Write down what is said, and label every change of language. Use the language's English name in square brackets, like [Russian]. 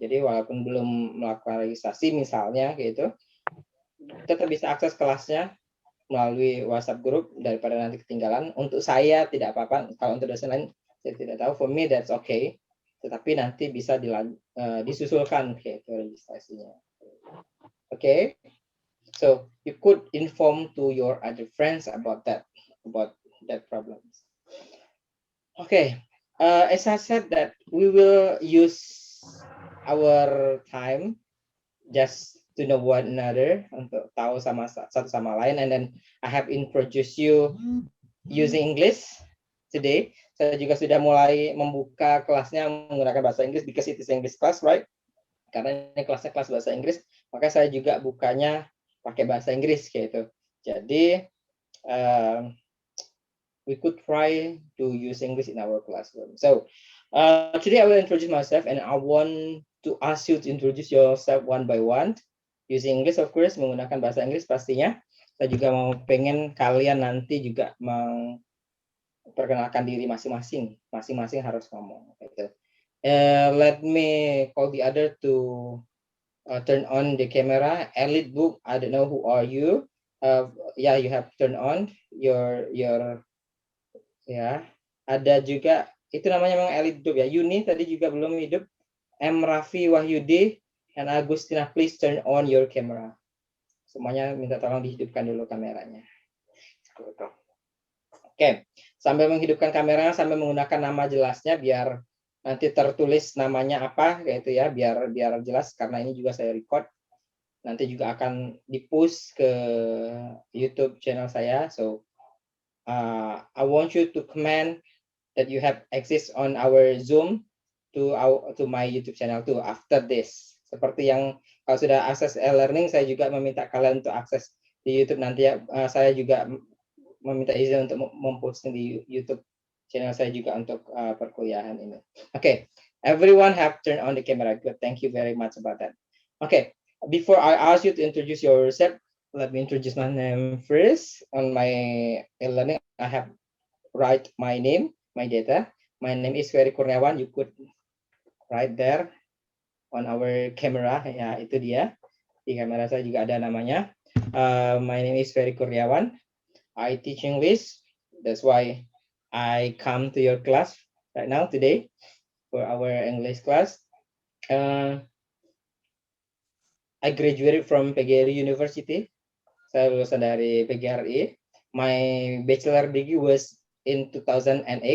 [Indonesian] Jadi walaupun belum melakukan registrasi misalnya kayak itu, tetap bisa akses kelasnya melalui WhatsApp group daripada nanti ketinggalan. Untuk saya tidak apa-apa, kalau untuk dosen lain saya tidak tahu. [English] For me that's okay. [Indonesian] Tetapi nanti bisa disusulkan kayak itu registrasinya. [English] Okay. So you could inform to your other friends about that problem. Okay, as I said that we will use our time just to know one another, [Indonesian] untuk tahu satu sama lain, [English] and then I have introduced you using English today. [Indonesian] Saya juga sudah mulai membuka kelasnya menggunakan bahasa Inggris [English] because it is English class, right? [Indonesian] Karena ini kelasnya kelas bahasa Inggris, maka saya juga bukanya pakai bahasa Inggris kayak itu. [English] Jadi we could try to use English in our classroom. So today I will introduce myself, and I want to ask you to introduce yourself one by one using English, of course, [Indonesian] menggunakan bahasa Inggris pastinya. Saya juga mau pengen kalian nanti juga memperkenalkan diri masing-masing harus ngomong. Gitu. [English] Let me call the other to turn on the camera. Elite Book, I don't know who are you. Yeah, you have turned on your ya. [Indonesian] Ada juga itu namanya memang Elite Book ya. [English] Yuni [Indonesian] tadi juga belum hidup. [English] M. Raffi Wahyudi and Agustina, please turn on your camera. [Indonesian] Semuanya minta tolong dihidupkan dulu kameranya. Oke, sambil menghidupkan kameranya, sambil menggunakan nama jelasnya biar nanti tertulis namanya apa kayak itu ya, biar jelas, karena ini juga saya record. Nanti juga akan di-post ke YouTube channel saya. [English] So I want you to comment that you have access on our Zoom to my YouTube channel too after this. [Indonesian] Seperti yang kalau sudah akses e-learning, saya juga meminta kalian untuk akses di YouTube nanti ya. Saya juga meminta izin untuk memposting di YouTube channel saya juga untuk perkuliahan ini. [English] Okay, everyone have turned on the camera. Good, thank you very much about that. Okay, before I ask you to introduce yourself, let me introduce my name first. On my e-learning, I have write my name, my data. My name is Ferry Kurniawan. You could write there on our camera. [Indonesian] Ya, itu dia. Di kamera saya juga ada namanya. [English] My name is Ferry Kurniawan. I teach English. That's why I come to your class right now today for our English class. I graduated from PGRI University. [Indonesian] Saya lulusan dari PGRI. [English] My bachelor degree was in 2008.